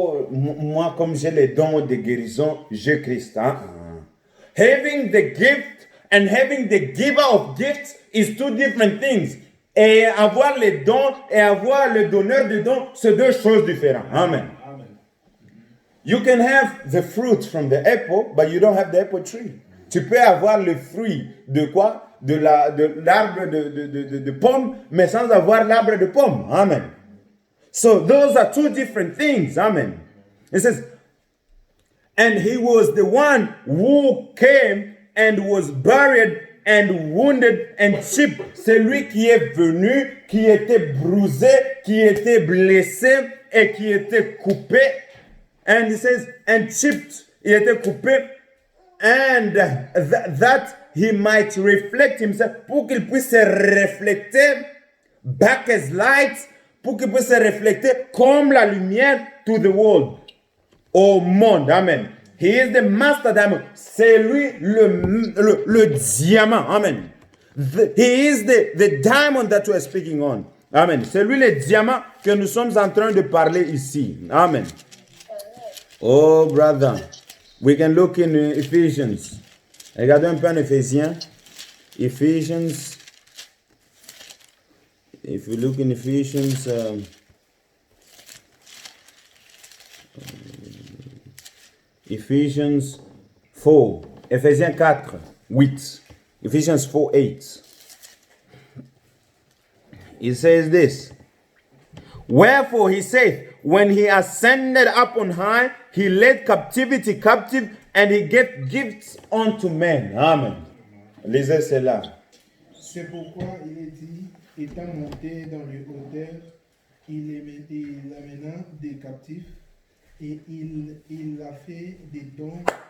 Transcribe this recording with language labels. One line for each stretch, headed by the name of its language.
French: Moi, comme j'ai les dons de guérison, j'ai Christ. Hein?
English: Having the gift and having the giver of gifts is two different things.
French: Et avoir les dons et avoir le donneur de dons, c'est deux choses différentes. Amen.
English: You can have the fruit from the apple, but you don't have the apple tree.
French: Tu peux avoir le fruit de quoi? De l'arbre de pomme, mais sans avoir l'arbre de pomme. Amen.
English: So those are two different things. Amen. It says, and he was the one who came and was buried and wounded and chipped.
French: C'est lui qui est venu, qui était brûlé, qui était blessé et qui était coupé.
English: And he says, and chipped.
French: Il était coupé.
English: And that he might reflect himself,
French: pour qu'il puisse se refléter
English: back as light,
French: pour qu'il puisse se refléter comme la lumière
English: to the world,
French: au monde. Amen.
English: He is the master diamond.
French: C'est lui le diamant.
English: Amen. He is the diamond that we are speaking on. Amen.
French: C'est lui le diamant que nous sommes en train de parler ici. Amen. Oh, brother.
English: We can look in Ephesians.
French: Regardez un peu en Éphésiens.
English: Ephesians. If you look in Ephesians, Ephesians 4, Ephésiens 4, 8. Ephesians 4, 8. It says this. Wherefore he saith, when he ascended up on high, he led captivity captive, and he gave gifts unto men.
French: Amen. Lisez cela. C'est pourquoi il est dit, étant monté dans le hauteur, il amena des captifs et il a fait des dons.